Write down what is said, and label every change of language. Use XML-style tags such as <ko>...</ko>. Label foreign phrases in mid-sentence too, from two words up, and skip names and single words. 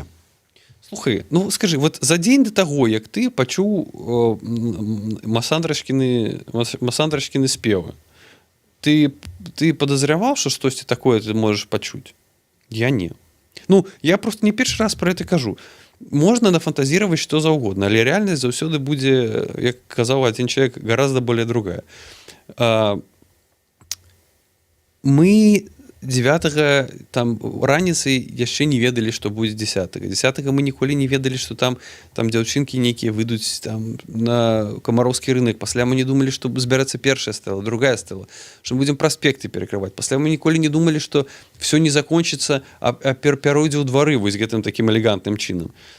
<be>Слухай, скажи, за дзень да таго, як ты пачуў масандрачкіны спевы, ты падазряваў, што штосьці такое ты можаш пачуць? Я не. Я просто не першы раз</be> <ru>про это</ru> <be>кажу. Можна нафантазіраваць што заўгодна, але рэальнасць заўсёды будзе, як казаў адзін чалавек,</be> <ru>гораздо более другая.</ru> <be>Мы 9 там раніцай яшчэ не ведалі, што будзе 10 мы ніколі не ведалі, што там дзяўчынкі нейкія выйдуць там на камароўскі рынок, пасля мы не думалі, што збярэцца першая стэла, другая стэла, што мы будзем праспекты перакрываць, пасля мы ніколі не думалі, што все не закончыцца, а пяройдзе ў двары вось гэтым такім элегантным чынам.</be>